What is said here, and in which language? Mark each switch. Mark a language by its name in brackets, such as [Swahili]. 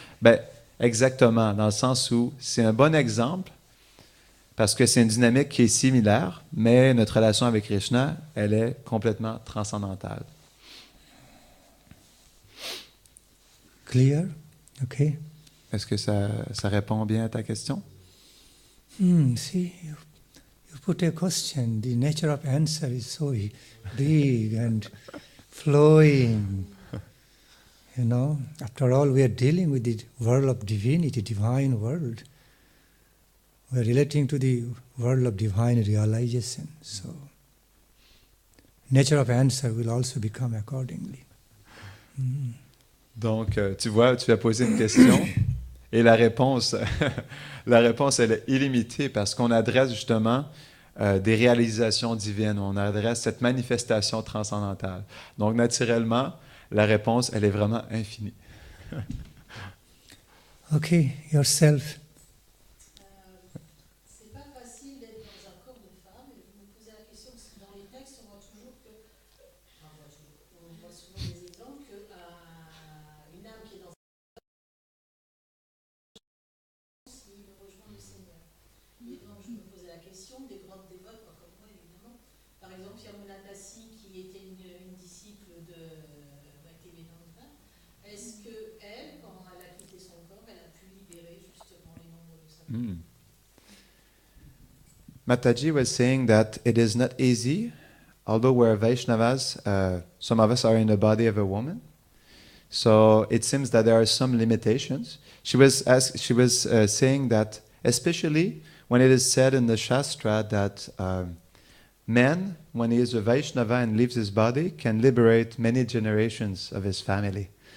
[French] Ben, exactement, dans le sens où c'est un bon exemple parce que c'est une dynamique qui est similaire, mais notre relation avec Krishna, elle est complètement transcendantale. [English] Clear? Okay. [French] Est-ce que ça répond bien à ta question? [English] See, you put a question. The nature of answer is so big and flowing. You know, after all, we are dealing with the world of divinity, divine world. We are relating to the world of divine realization. So, nature of answer will also become accordingly. [French] Donc, tu vois, tu as posé une question et la réponse, elle est illimitée parce qu'on adresse justement des réalisations divines, on adresse cette manifestation transcendantale. Donc, naturellement, la réponse, elle est vraiment infinie. [English] Okay, yourself. [French] C'est pas facile d'être dans un corps de femme. Et vous me posez la question parce que dans les textes, on voit toujours que, on voit souvent des exemples que une âme qui est dans un corps, il veut rejoindre le Seigneur. Et donc, je me posais la question des grandes dévotes, pas comme moi évidemment. Par exemple, Yamuna Dassi, qui était une disciple de Bhaktivedanta, est-ce que elle, quand elle a quitté son corps, elle a pu libérer justement les membres de sa famille? [English] Mataji was saying that it is not easy, although we're Vaishnavas, some of us are in the body of a woman. So it seems that there are some limitations. She was saying that, especially when it is said in the Shastra that man, when he is a Vaishnava and leaves his body, can liberate many generations of his family.